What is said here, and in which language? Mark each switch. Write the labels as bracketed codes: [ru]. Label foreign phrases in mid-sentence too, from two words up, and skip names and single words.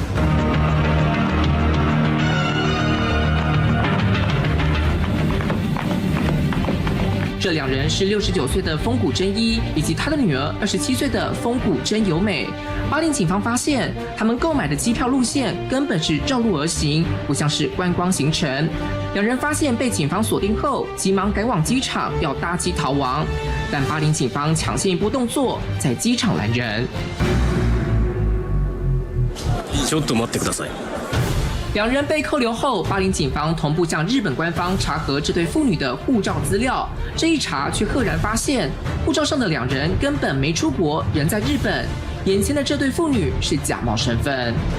[zh] 这2人是69岁的丰谷真一以及他的女儿27岁的丰谷真由美。巴林警方发现，他们购买的机票路线根本是绕路而行，不像是观光行程。2人发现被警方锁定后，急忙赶往机场要搭机逃亡，但巴林警方抢先一波动作，在机场拦人。 [ja] ちょっと待ってください。 [zh] 2 人被扣留后，巴林警方同步向日本官方查核这对父女的护照资料。这一查却赫然发现，护照上的2人根本没出国，人在日本。眼前的这对父女是假冒身份。